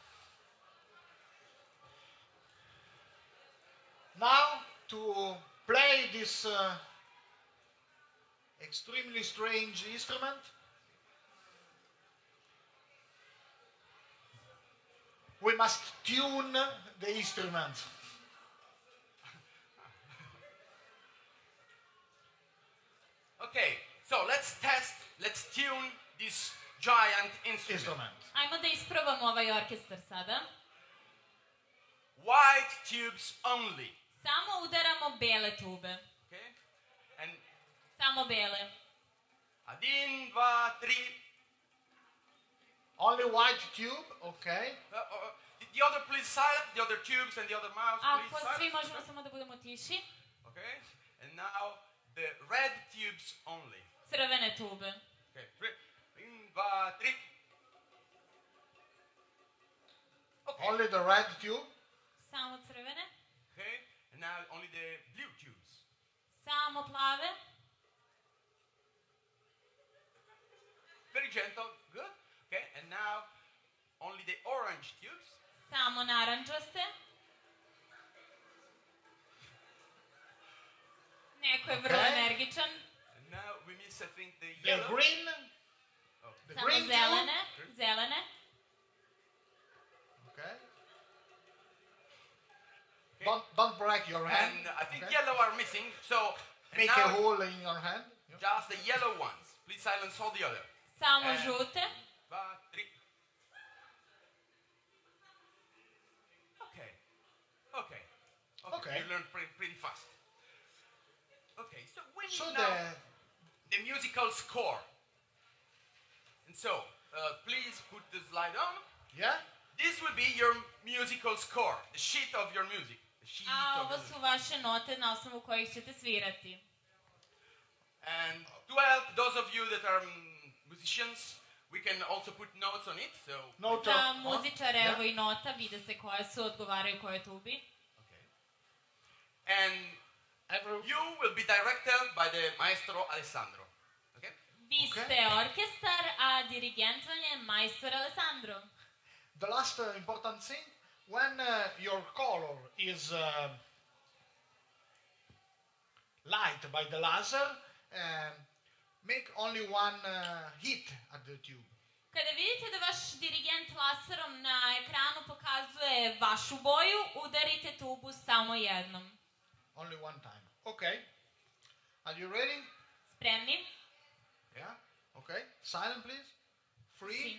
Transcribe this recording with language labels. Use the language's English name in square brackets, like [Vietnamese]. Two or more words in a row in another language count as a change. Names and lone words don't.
[English] Now to play this extremely strange instrument, we must tune the instrument. Okay, so let's tune this giant instrument. [Serbian] Ajmo da isprobamo ovaj orkestar sada. [English] White tubes only. [Serbian] Samo udaramo bele tube. [English] Okay? And [Serbian] Samo bele. adin, dva, tri. [English] Only white tube, okay. The other please silent, the other tubes and the other mouse please [Serbian] Ako svi [English] silent. [Serbian] možemo samo da budemo tiši. [English] Okay? And now the red tubes only. [Serbian] Crvene tube. Okay, adin, dva, tri. [English] Okay. Only the red tube. [Serbian] Samo crvene. [English] Okay, and now only the blue tubes. [Serbian] Samo plave. [English] Very gentle, good. Okay, and now only the orange tubes. [Serbian] Samo narančaste. Neko je vrlo [English] Okay. [Serbian] energičan. [English] And now we miss, I think, the The yellow. green. Oh. The [Serbian] Samo [English] green [Serbian] zelene. [English] tube. [Serbian] Zelene. [English] Okay. Okay. Don't break your hand. And I think okay? yellow are missing, so Make now a hole in your hand. Yeah. just the yellow ones. Please silence all the other. [Serbian] Samo žute. Dva, tri. [English] Okay. Okay. You learn pretty fast. Okay, so we need So now the musical score. And so, please put the slide on. yeah? This will be your musical score, the sheet of your music. The sheet A of [Serbian] ovo [English] your [Serbian] su vaše note na osnovu kojih ćete svirati. [English] And to help those of you that are musicians, we can also put notes on it. So, Note [Serbian] Za [English] on. [Serbian] muzičare, [English] Yeah. [Serbian] evo i nota, vide se koje su, odgovaraju koje tubi. [English] okay. And Every, you will be directed by the maestro Alessandro. Okay? [Serbian] Vi [English] Ok. [Serbian] ste orkestar, a dirigent vam je majstor Alessandro. [English] the last important thing, when your color is light by the laser, make only one hit at the tube. [Serbian] Kada vidite da vaš dirigent laserom na ekranu pokazuje vašu boju, udarite tubu samo jednom. [English] Only one time. Okay. Are you ready? [Serbian] Spremni? [English] Yeah. Okay. Silent, please. 3, [Serbian] Tišina.